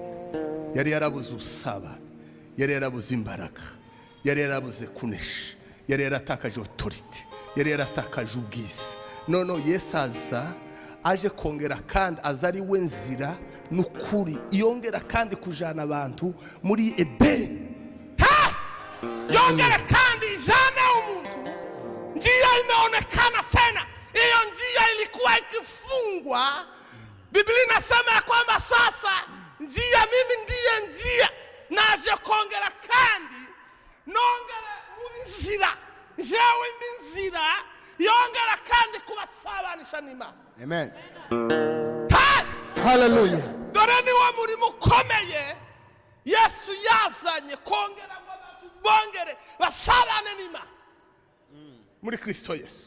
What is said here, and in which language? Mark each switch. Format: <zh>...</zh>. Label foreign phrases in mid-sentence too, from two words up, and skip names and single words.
<rw>Yari yarabuze usaba, yari yarabuze imbaraga, yari yarabuze kunesha, yari yaratakaje authority, yari yaratakaje ubwiza. None Yesu aje kongera kandi aza ari we nzira n'ukuri, yongera kandi kujana abantu muri Edeni. Yongera kandi ijana umuntu,</rw> <sw>njia imeonekana tena. Hiyo njia ilikuwa ikifungwa. Biblia inasema ya kwamba sasa njia, mimi ndiye njia,</sw> <rw>naje kongera kandi nongera mubizira, jewe mbinzira, yongera kandi kubasabanisha n'Imana. Amen. Hallelujah. Dore ni wa murimo ukomeye Yesu yazanye kongera ngo bongere basabane n'Imana muri Kristo Yesu.</rw>